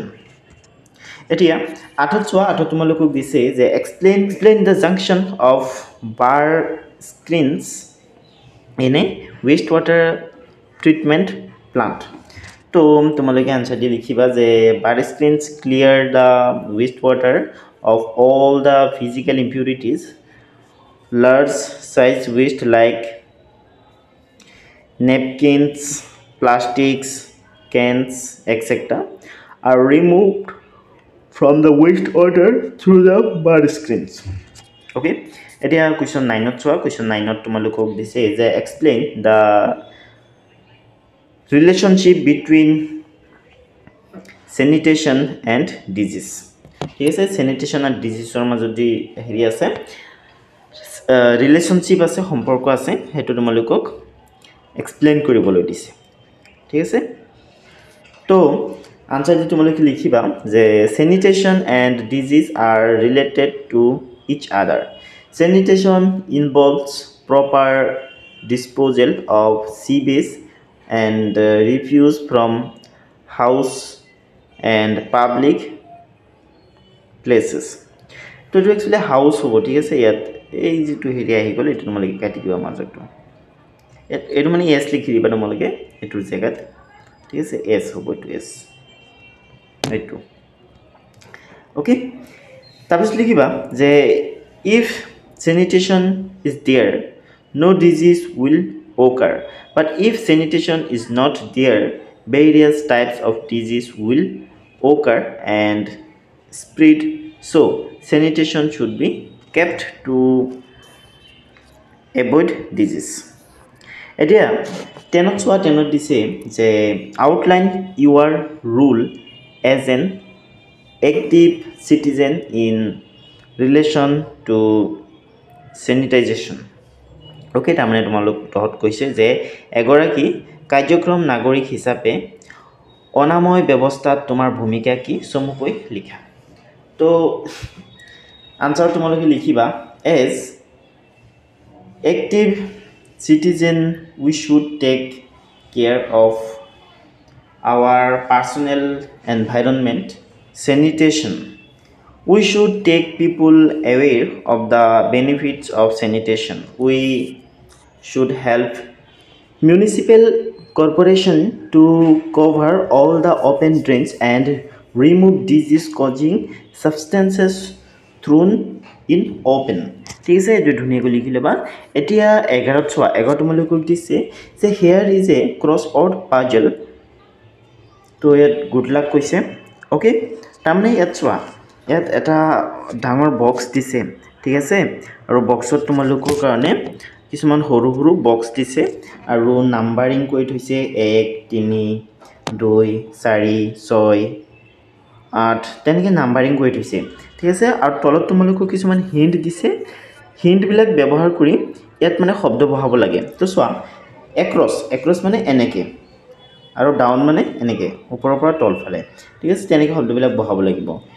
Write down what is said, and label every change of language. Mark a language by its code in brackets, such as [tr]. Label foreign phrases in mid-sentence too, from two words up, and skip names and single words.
[as] এতিয়া 8ত চোৱা, 8ত তোমালোকক দিছে যে [en] explain the function of bar screens in a waste water treatment plant. [as] তো তোমালোকে আনচাৰ দি লিখিবা যে [en] bar screens clear the waste water of all the physical impurities. large size waste like napkins, plastics, cans, etc. are removed from the wastewater through the bar screens. Okay, এতিয়া question 9ত চোৱা, question [as] 9ত তোমালোকক দিছে যে [en] explain the relationship between sanitation and disease. [as] ঠিক আছে, [en] sanitation and disease [as] ৰ মাজত যি হেৰি আছে, ৰিলেশ্যনশ্বিপ আছে সম্পৰ্ক আছে সেইটো তোমালোকক এক্সপ্লেইন কৰিবলৈ দিছে ঠিক আছে তো আনসাৰ দি তোমালোকে লিখিবা যে [en] sanitation and disease are related to each other sanitation involves proper disposal of sewage and refuse from house and public places [as] তো এইটো একচুৱেলি হাউচ হ'ব ঠিক আছে ইয়াত এই যেটো হেৰি আহি গ'ল এইটো তোমালোকে কাটি দিবা মাজৰটো এইটো মানে এছ লিখি দিবা তোমালোকে এইটোৰ জেগাত ঠিক আছে এছ হ'ব এইটো এছ এইটো ওকে তাৰপিছত লিখিবা যে [en] if sanitation is there no disease will occur but if sanitation is not there various types of disease will occur and spread so sanitation should be kept to avoid disease [as] এতিয়া 10ত চোৱা 10ত দিছে যে [en] outline your role as an active citizen in relation to sanitization [as] ওকে তাৰমানে তোমালোক তহত কৈছে যে এগৰাকী কাৰ্যক্ৰম নাগৰিক হিচাপে অনাময় ব্যৱস্থাত তোমাৰ ভূমিকা কি চমুকৈ লিখা তো আনসাৰ তোমালোকে লিখিবা [en] as active citizen we should take care of our personal environment sanitation we should take people aware of the benefits of sanitation we should help municipal corporation to cover all the open drains and remove disease causing substances thrown in open [as] ঠিক আছে এইটো ধুনীয়াকৈ লিখি ল'বা এতিয়া 11ত চোৱা 11 তোমালোকক দিছে যে [en] here is a crossword puzzle [as] তো ইয়াত [en] good luck [as] কৈছে ওকে তাৰমানে ইয়াত চোৱা ইয়াত এটা ডাঙৰ বক্স দিছে ঠিক আছে আৰু বক্সত তোমালোকৰ কাৰণে কিছুমান সৰু সৰু বক্স দিছে আৰু নাম্বাৰিং কৰি থৈছে 1 3 2 4 6 8 তেনেকৈ নাম্বাৰিং কৰি থৈছে ঠিক আছে আৰু তলত তোমালোকক কিছুমান হিন্ট দিছে হিন্ট বিলাক ব্যৱহাৰ কৰি ইয়াত মানে শব্দ বহাব লাগে তো চোৱা এক্ৰছ মানে এনেকে আৰু ডাউন মানে এনেকে ওপৰৰ পৰা তল ফালে ঠিক আছে তেনেকৈ শব্দবিলাক বহাব লাগিব